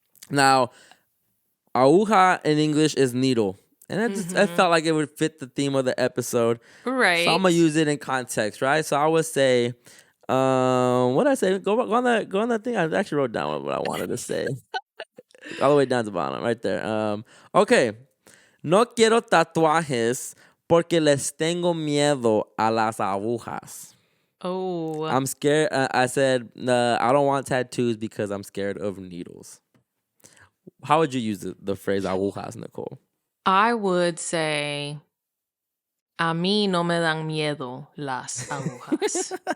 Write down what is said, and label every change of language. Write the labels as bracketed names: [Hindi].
[English] Now, aguja in English is needle. And I felt like it would fit the theme of the episode. Right. So I'm going to use it in context, right? So I would say, what did I say? Go on that thing. I actually wrote down what I wanted to say. All the way down to the bottom, right there. Okay. [Spanish] No quiero tatuajes porque les tengo miedo a las agujas. [English] Oh. I'm scared. I said, I don't want tattoos because I'm scared of needles. How would you use the phrase agujas, Nicole? I would say, [Spanish] a mí no me dan miedo las agujas.